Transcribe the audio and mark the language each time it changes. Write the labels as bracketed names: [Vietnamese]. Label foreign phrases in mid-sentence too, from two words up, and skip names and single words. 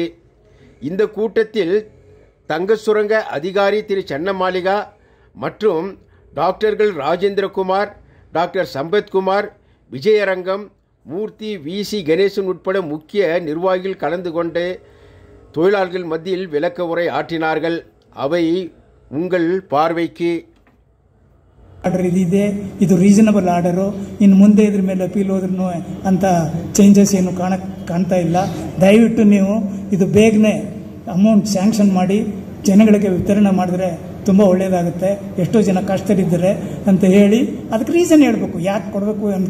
[Tamil] இந்த கூட்டத்தில் தங்க சுரங்க அதிகாரி திரு சென்னமாலிகா மற்றும் டாக்டர்கள் ராஜேந்திரகுமார், டாக்டர் சம்பத்குமார், விஜயரங்கம், மூர்த்தி, VC கணேசன் உட்பட முக்கிய நிர்வாகிகள் கலந்து கொண்டு தொழிலாளர்கள் மத்தியில் விளக்க உரை ஆற்றினார்கள். அவை உங்கள் பார்வைக்கு. [Kannada] ಆರ್ಡರ್ ಇದಿದೆ, ಇದು [English] reasonable order. [Kannada] ಇನ್ನು ಮುಂದೆ ಇದ್ರ ಮೇಲೆ ಅಪೀಲ್ ಹೋದ್ರೂ ಅಂತ ಚೇಂಜಸ್ ಏನು ಕಾಣ್ತಾ ಇಲ್ಲ. ದಯವಿಟ್ಟು ನೀವು ಇದು ಬೇಗನೆ [English] amount sanction [Kannada] ಮಾಡಿ ಜನಗಳಿಗೆ ವಿತರಣೆ ಮಾಡಿದ್ರೆ ತುಂಬ ಒಳ್ಳೆಯದಾಗುತ್ತೆ. ಎಷ್ಟೋ ಜನ ಕಷ್ಟರಿದ್ದಾರೆ ಅಂತ ಹೇಳಿ ಅದಕ್ಕೆ ರೀಸನ್ ಹೇಳಬೇಕು, ಯಾಕೆ ಕೊಡಬೇಕು ಅಂತ.